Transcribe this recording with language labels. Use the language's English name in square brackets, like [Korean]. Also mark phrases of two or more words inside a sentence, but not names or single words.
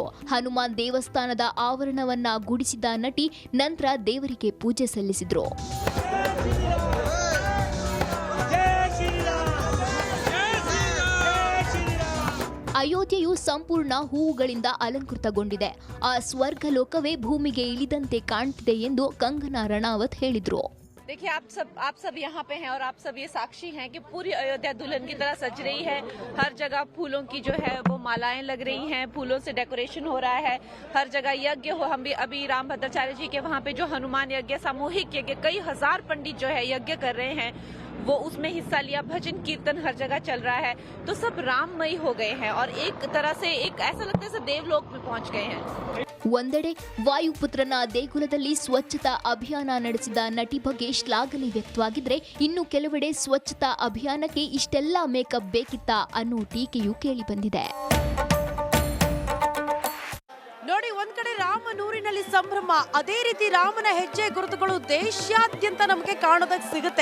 [Kannada] ಹನುಮಾನ್ ದೇವಸ್ಥಾನದ ಆವರಣವನ್ನ ಗುಡಿಸಿದ ನಟಿ ನಂತರ ದೇವರಿಗೆ ಪೂಜೆ ಸಲ್ಲಿಸಿದ್ರು. ಅಯೋಧ್ಯೆಯು ಸಂಪೂರ್ಣ ಹೂವುಗಳಿಂದ ಅಲಂಕೃತಗೊಂಡಿದೆ. ಆ ಸ್ವರ್ಗ ಲೋಕವೇ ಭೂಮಿಗೆ ಇಳಿದಂತೆ ಕಾಣ್ತಿದೆ ಎಂದು ಕಂಗನಾ ರಣಾವತ್ ಹೇಳಿದ್ರು. [Hindi] देखिए आप सब यहाँ पे हैं और आप सब ये साक्षी हैं कि पूरी अयोध्या दुल्हन की तरह सज रही है। हर जगह फूलों की जो है वो मालाएं लग रही हैं, फूलों से डेकोरेशन हो रहा है, हर जगह यज्ञ हो। हम भी अभी राम भद्राचार्य जी के वहाँ पे जो हनुमान यज्ञ, सामूहिक यज्ञ, कई हजार पंडित जो है यज्ञ कर रहे हैं, वो उसमें हिस्सा लिया। भजन कीर्तन हर जगह चल रहा है, तो सब राममयी हो गए हैं और एक तरह से एक ऐसा लगता है जैसे देवलोक में पहुंच गए हैं. [Kannada] ಒಂದೆಡೆ ವಾಯುಪುತ್ರನ ದೇಗುಲದಲ್ಲಿ ಸ್ವಚ್ಛತಾ ಅಭಿಯಾನ ನಡೆಸಿದ ನಟಿ ಬಗ್ಗೆ ಶ್ಲಾಘನೆ ವ್ಯಕ್ತವಾಗಿದ್ರೆ, ಇನ್ನು ಕೆಲವೆಡೆ ಸ್ವಚ್ಛತಾ ಅಭಿಯಾನಕ್ಕೆ ಇಷ್ಟೆಲ್ಲಾ ಮೇಕಪ್ ಬೇಕಿತ್ತಾ ಅನ್ನೋ ಟೀಕೆಯೂ ಕೇಳಿ ಬಂದಿದೆ. ನೋಡಿ, ಒಂದ್ ಕಡೆ ರಾಮನೂರಿನಲ್ಲಿ ಸಂಭ್ರಮ, ಅದೇ ರೀತಿ ರಾಮನ ಹೆಜ್ಜೆ ಗುರುತುಗಳು ದೇಶಾದ್ಯಂತ ನಮಗೆ ಕಾಣೋದಕ್ಕೆ ಸಿಗುತ್ತೆ.